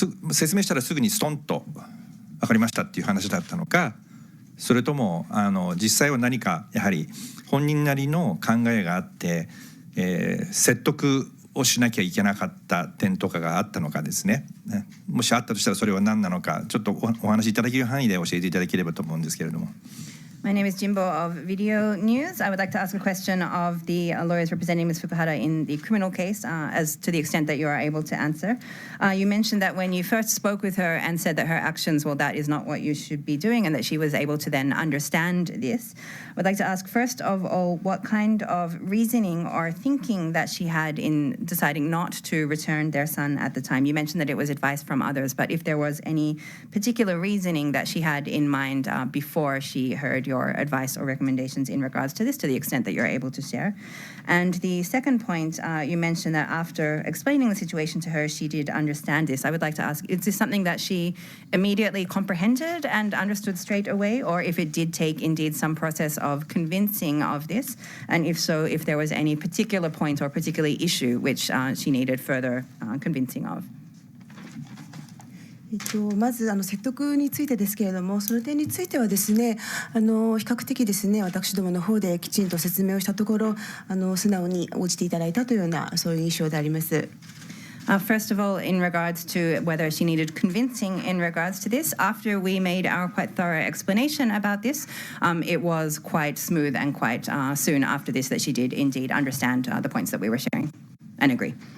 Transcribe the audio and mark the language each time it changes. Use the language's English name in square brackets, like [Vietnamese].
[Japanese] 説明したらすぐにストンと分かりましたっていう話だったのか、それとも実際は何かやはり本人なりの考えがあって、説得をしなきゃいけなかった点とかがあったのかですね。もしあったとしたらそれは何なのか、ちょっとお話しいただける範囲で教えていただければと思うんですけれども。 [English] My name is Jimbo of Video News. I would like to ask a question of the lawyers representing Ms. Fukuhara in the criminal case, as to the extent that you are able to answer. You mentioned that when you first spoke with her and said that her actions, well, that is not what you should be doing, and that she was able to then understand this. I would like to ask, first of all, what kind of reasoning or thinking that she had in deciding not to return their son at the time. You mentioned that it was advice from others, but if there was any particular reasoning that she had in mind before she heard your advice or recommendations in regards to this, to the extent that you're able to share. And the second point, you mentioned that after explaining the situation to her, she did understand this. I would like to ask, is this something that she immediately comprehended and understood straight away, or if it did take indeed some process of convincing of this? And if so, if there was any particular point or particular issue which she needed further convincing of? [Japanese] まず説得についてですけれども、その点についてはですね、比較的ですね、私どもの方できちんと説明をしたところ、素直に応じていただいたというようなそういう印象であります。 [English] First of all, in regards to whether she needed convincing in regards to this, after we made our quite thorough explanation about this, it was quite smooth and quite soon after this that she did indeed understand the points that we were sharing and agree.